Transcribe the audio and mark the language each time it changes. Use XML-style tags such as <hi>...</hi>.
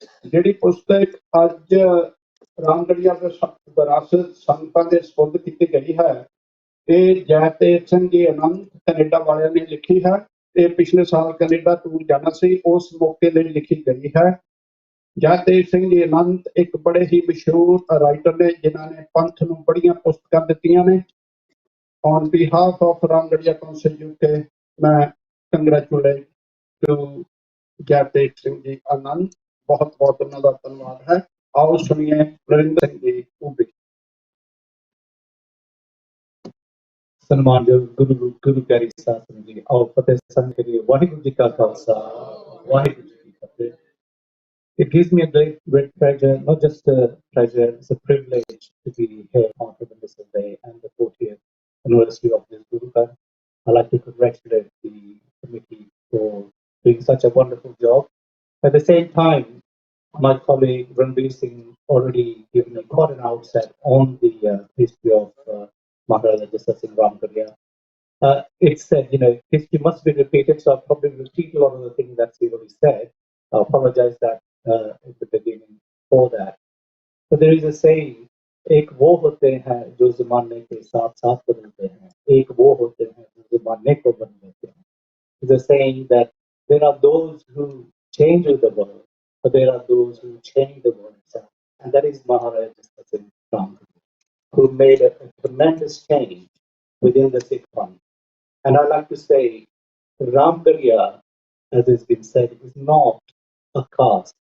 <pa>ਜਿਹੜੀ ਪੁਸਤਕ ਅੱਜ ਰਾਮਗੜੀਆ ਵਿਰਾਸਤ ਸੰਗਤਾਂ ਦੇ ਸਪੁਰਦ ਕੀਤੀ ਗਈ ਹੈ, ਇਹ ਜੈਤੇਜ ਸਿੰਘ ਜੀ ਅਨੰਦ ਕੈਨੇਡਾ ਵਾਲਿਆਂ ਨੇ ਲਿਖੀ ਹੈ। ਇਹ ਪਿਛਲੇ ਸਾਲ ਕੈਨੇਡਾ ਟੂਰ ਜਾਣਾ ਸੀ, ਉਸ ਮੌਕੇ ਲਈ ਲਿਖੀ ਗਈ ਹੈ। ਜੈਤੇਜ ਸਿੰਘ ਜੀ ਅਨੰਦ ਇੱਕ ਬੜੇ ਹੀ ਮਸ਼ਹੂਰ ਰਾਈਟਰ ਨੇ ਜਿਨ੍ਹਾਂ ਨੇ ਪੰਥ ਨੂੰ ਬੜੀਆਂ ਪੁਸਤਕਾਂ ਦਿੱਤੀਆਂ ਨੇ।</pa> <en>On behalf of Ramgarhia Council UK,</en> <hi>मैं</hi> <en>congratulate to Jaidev Singh ji Anand.</en> <hi>बहुत बहुत उन्होंने धन्यवाद है। आओ सुनिए नरिंदर सिंह जी उबी।</hi> <pa>ਸਨਮਾਨਯੋਗ ਗੁਰੂ ਪਿਆਰੀ ਸਾਧ ਸੰਗਤ ਜੀ, ਆਓ ਫਤਿਹ ਸੰਗ ਕਰੀਏ। ਵਾਹਿਗੁਰੂ ਜੀ ਕਾ ਖਾਲਸਾ, ਵਾਹਿਗੁਰੂ ਜੀ ਕੀ ਫਤਿਹ।</pa> <en>It gives me a great pleasure, not just a pleasure, it's a privilege to be here on Independence Day and the 40th anniversary of this Guru Kar. I'd like to congratulate the committee for doing such a wonderful job. At the same time, my colleague Ranbir Singh already given quite an outset on the history of Maharaja Jaswant Singh Ramgarhia. It's said, history must be repeated, so I'll probably repeat a lot of the things that he already said. I apologize that at the beginning for that. But there is a saying,</en> <hi>एक वो होते हैं जो ज़माने के साथ साथ बदलते हैं, एक वो होते हैं जो ज़माने को बदल देते हैं.</hi> <en>It's a saying that there are those who change with the world, but there are those who change the world itself. And that is Maharaja Jaswant Singh Ramgarhia, who made a tremendous change within the Sikh family. And I like to say, Ramgarhia, as has been said, is not a caste.</en>